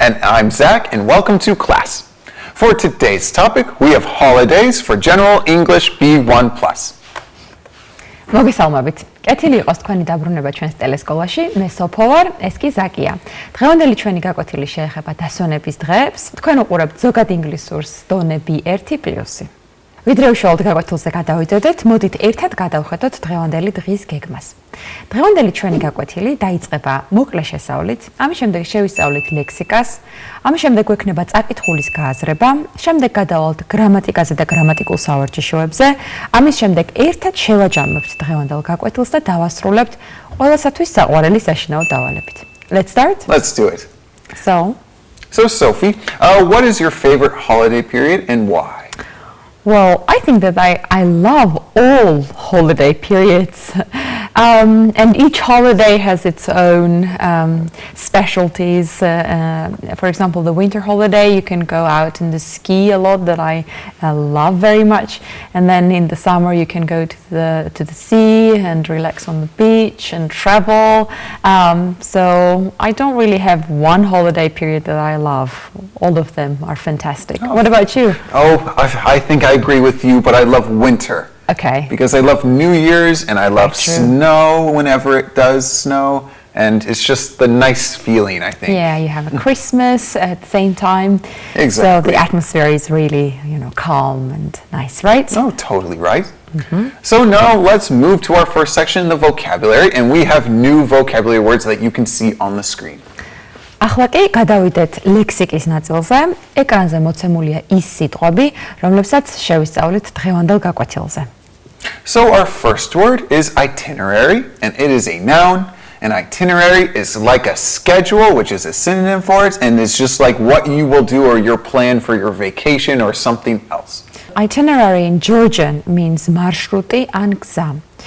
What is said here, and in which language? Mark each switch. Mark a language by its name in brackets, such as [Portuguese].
[English] And I'm Zach, and welcome to class. For today's topic, we have holidays for General English B1+. [Georgian] მოგესალმებით. კეთილი იყოს თქვენი დაბრუნება ჩვენს ტელესკოლაში. მე სოფო ვარ, ეს კი ზაკია. დღევანდელი ჩვენი გაკვეთილი შეეხება დასვენების დღეებს. თქვენ უყურებთ ზოგადი ინგლისურს დონე B1+. ვიდრე უშუალოდ გაკვეთილზე გადავიდოდეთ, მოდით ერთად გადავხედოთ დღევანდელი დღის გეგმას. დღევანდელი ჩვენი გაკვეთილი დაიწყება მოკლე შესწავლით, ამის შემდეგ შევისწავლით ლექსიკას, ამის შემდეგ გვექნება წაკითხულის გააზრება, შემდეგ გადავალთ გრამატიკაზე და გრამატიკულ სავარჯიშოებზე, ამის შემდეგ ერთად შევაჯამებთ დღევანდელ გაკვეთილს და დავასრულებთ ყველასათვის საყვარელი საშინაო დავალებით. [English] Let's start? Let's do it. So Sophie, what is your favorite holiday period and why? Well, I think that I love all holiday periods, and each holiday has its own specialties. For example, the winter holiday, you can go out and ski a lot, that I love very much. And then in the summer, you can go to the sea and relax on the beach and travel. So I don't really have one holiday period that I love. All of them are fantastic. Oh. What about you? Oh, I think I agree with you, but I love winter. Okay. Because I love New Year's and I love snow whenever it does snow. And it's just the nice feeling, I think. Yeah, you have a Christmas at the same time. Exactly. So the atmosphere is really, calm and nice, right? Oh, totally right. Mm-hmm. So now let's move to our first section, the vocabulary. And we have new vocabulary words that you can see on the screen. [Georgian] ახლა კი გადავიდეთ ლექსიკის ნაწილზე. ეკრანზე მოცემულია ის სიტყვები, რომლებსაც შევისწავლით დღევანდელ გაკვეთილზე. [English] So our first word is itinerary, and it is a noun. An itinerary is like a schedule, which is a synonym for it, and it's just like what you will do or your plan for your vacation or something else. Itinerary in Georgian means [Georgian] marshruti an gza.